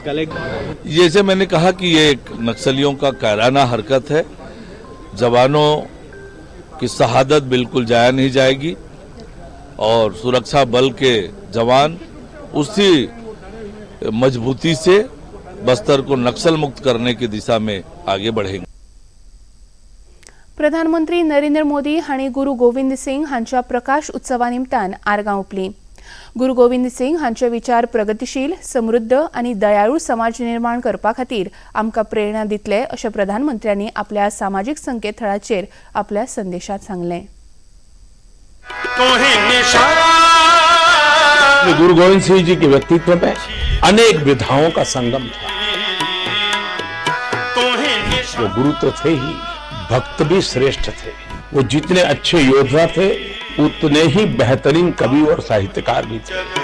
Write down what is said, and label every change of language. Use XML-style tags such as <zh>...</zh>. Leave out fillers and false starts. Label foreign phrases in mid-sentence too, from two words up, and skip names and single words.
<hi>जैसे मैंने कहा कि ये एक नक्सलियों का कायराना हरकत है। जवानों की शहादत बिल्कुल जाया नहीं जाएगी और सुरक्षा बल के जवान उसी मजबूती से बस्तर को नक्सल मुक्त करने की दिशा में आगे बढ़ेंगे।</hi> <kok>प्रधानमंत्री नरेंद्र मोदी हांणी गुरु गोविंद सिंग हांच्या प्रकाश उत्सवा निमतान आर्गां ओंपली। गुरु गोविंद सिंग हांचे विचार प्रगतीशील, समृद्ध आणि दयाळू समाज निर्माण करपा खातीर आमकां प्रेरणा दितले अशें प्रधानमंत्र्यांनी आपल्या सामाजीक संकेतथळाचेर आपल्या संदेशात सांगलें।</kok> <hi>गुरु गोविंद सिंह जी के व्यक्तित्व में अनेक विधाओं का संगम था। वो गुरु तो थे ही, भक्त भी श्रेष्ठ थे। वो जितने अच्छे योद्धा थे उतने ही बेहतरीन कवि और साहित्यकार भी थे।</hi>